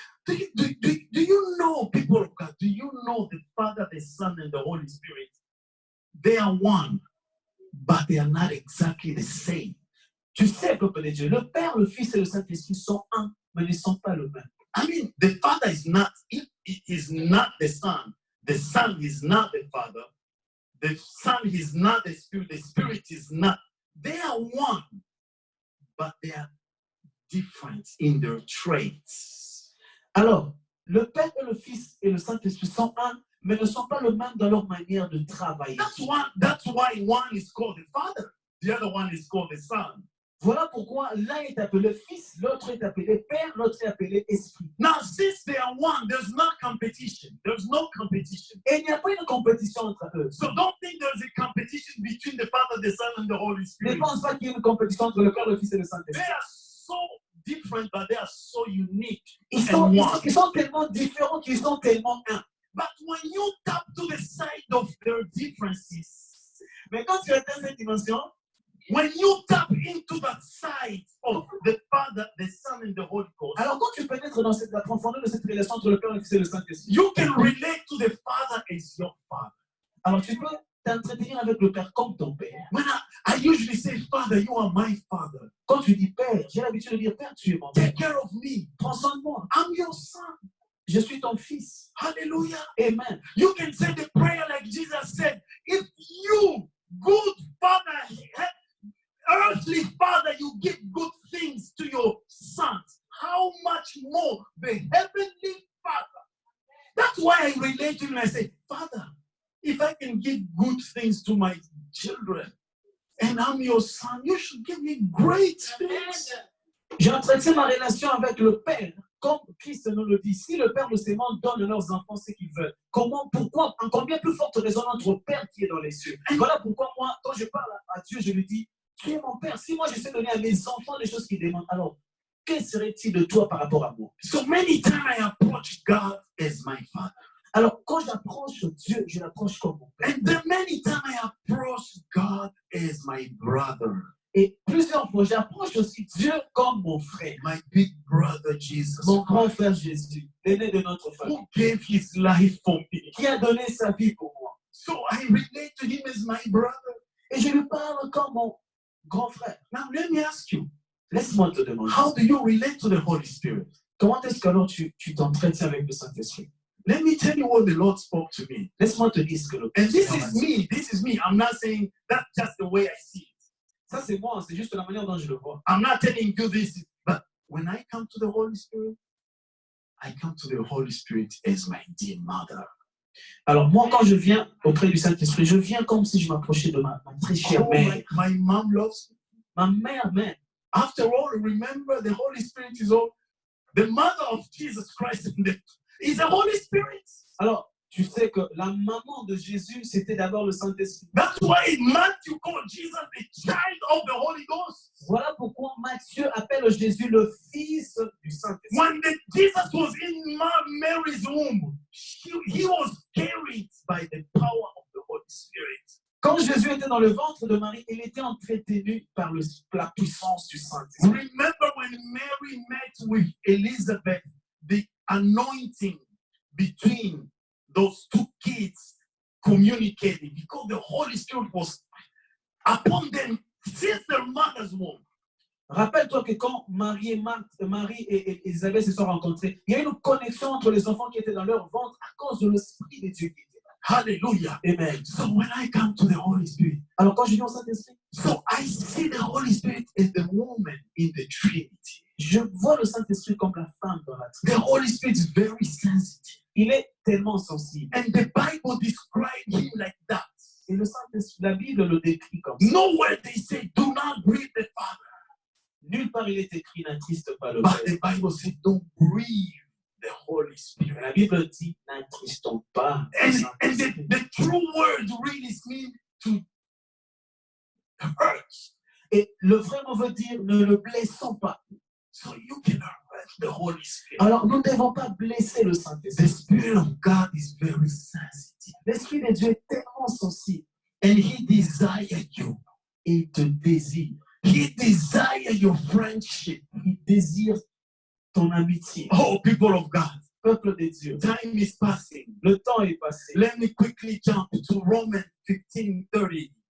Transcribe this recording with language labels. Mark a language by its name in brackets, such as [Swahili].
[English] Do you know, people of God, do you know the Father, the Son, and the Holy Spirit? They are one, but they are not exactly the same. [French] Tu sais, peuple de Dieu, le Père, le Fils et le Saint-Esprit sont un, mais ils ne sont pas le même. [English] I mean, the Father is not, he is not the Son. The Son is not the Father. The Son is not the Spirit is not. They are one, but they are different in their traits. [French] Alors, le Père et le Fils et le Saint-Esprit sont un, mais ne sont pas le même dans leur manière de travailler. [English] That's why one is called the Father. The other one is called the Son. [French] Voilà pourquoi l'un est appelé Fils, l'autre est appelé Père, l'autre est appelé Esprit. [English] Now, since they are one, there's no competition. There's no competition. [French] Et il n'y a pas une compétition entre eux. [English] So don't think there's a competition between the Father, the Son, and the Holy [French] Ne [English] Spirit. [French] pense pas qu'il y ait une compétition entre le Père, le Fils et le [English] They [French] Saint-Esprit. [English] are so different, but they are so unique. [French] Ils [English] and [French] sont, [English] one. [French] ils sont tellement différents qu'ils sont tellement un. [English] But when you tap to the side of their differences, [French] Mais quand tu atteins cette dimension, [English] when you tap into that side of the Father, the Son, and the Holy Ghost, [French] Alors quand tu pénètres dans la profondeur de cette relation entre le Père, le Fils et le Saint-Esprit, [English] you can relate to the Father as your Father. [French] alors tu peux t'entretenir avec le Père comme ton Père. [English] When I usually say, Father, you are my Father. [French] Quand tu dis Père, j'ai l'habitude de dire Père, tu es mon Père. [English] Take care of me. [French] Prends soin de moi. [English] I'm your son. [French] Je suis ton fils. [English] Hallelujah. Amen. You can say the prayer like Jesus said. If you, good Father, earthly Father, you give good things to your sons, how much more the Heavenly Father? That's why I relate to him and I say, Father, if I can give good things to my children and I'm your son, you should give me great things. [French] J'entretiens ma relation avec le Père, comme Christ nous le dit. Si le Père de ces mondes donne à leurs enfants ce qu'ils veulent, pourquoi, encore bien plus forte raison, notre Père qui est dans les cieux. Voilà pourquoi moi, quand je parle à Dieu, je lui dis, tu es mon Père. Si moi je sais donner à mes enfants des choses qu'ils demandent, alors, que serait-il de toi par rapport à moi? [English] So many times I approach God as my Father. [French] Alors, quand j'approche Dieu, je l'approche comme mon Père. [English] And then many times I approach God as my brother. [French] Et plusieurs fois, j'approche aussi Dieu comme mon frère. [English] My big brother Jesus, [French] Mon grand frère Jésus, l'aîné de notre famille, [English] who gave his life for me. [French] qui a donné sa vie pour moi. [English] So I relate to him as my brother. [French] Et je lui parle comme mon grand frère. [English] Now let me ask you, [French] Laisse-moi te demander, [English] how do you relate to the Holy Spirit? [French] comment est-ce que alors tu t'entretiens avec le Saint-Esprit? [English] Let me tell you what the Lord spoke to me. [French] Laisse-moi te dire ce que le [English] And this [French] Seigneur m'a [English] is [French] dit. [English] me. This is me. I'm not saying that's just the way I see it. [French] Ça, c'est moi, c'est juste la manière dont je le vois. [English] I'm not telling you this. But when I come to the Holy Spirit, I come to the Holy Spirit as my dear mother. [French] Alors, moi, quand je viens auprès du Saint-Esprit, je viens comme si je m'approchais de ma très chère [English] Oh, [French] mère. [English] my mom loves me. [French] Ma mère même. [English] After all, remember the Holy Spirit is all the mother of Jesus Christ is the Holy Spirit. [French] Alors, tu sais que la maman de Jésus, c'était d'abord le Saint-Esprit. [English] That's why Matthew called Jesus the child of the Holy Ghost. [French] Voilà pourquoi Matthieu appelle Jésus le fils du Saint-Esprit. [English] When Jesus was in Mary's womb, he was carried by the power of the Holy Spirit. [French] Quand Jésus était dans le ventre de Marie, il était entretenu par la puissance du Saint-Esprit. [English] Remember when Mary met with Elizabeth, the anointing between those two kids communicated because the Holy Spirit was upon them since their mother's womb. [French] Rappelle-toi que quand Marie et Elisabeth se sont rencontrés, il y a eu une connexion entre les enfants qui étaient dans leur ventre à cause de l'Esprit de Dieu qui était là. [English] Hallelujah. Amen. So when I come to the Holy Spirit, [French] alors quand je viens au Saint-Esprit, [English] so I see the Holy Spirit as the woman in the Trinity. [French] Je vois le Saint-Esprit comme la femme dans la Trinité. [English] The Holy Spirit is very sensitive. [French] Il est tellement sensible. [English] And the Bible describes him like that. [French] Et le Saint-Esprit, la Bible le décrit comme ça. [English] Nowhere they say, do not grieve the Father. [French] Nulle part il est écrit, n'attriste pas le [English] But [French] Père. [English] the Bible says, don't grieve the Holy Spirit. [French] La Bible dit, n'attristons pas le [English] And [French] Saint-Esprit. [English] the true word really means to hurt. [French] Et le vrai mot veut dire, ne le blessons pas. [English] So you can hurt the Holy Spirit. [French] Alors nous ne devons pas blesser le [English] The [French] Saint-Esprit. [English] Spirit of God is very sensitive. [French] L'Esprit de Dieu est tellement sensible. [English] And He desires you. [French] Et il te désire. [English] He desires your friendship. [French] Il désire ton amitié. [English] Oh, people of God, [French] Peuple de Dieu, [English] time is passing. [French] le temps est passé. [English] Let me quickly jump to Romans 15:30.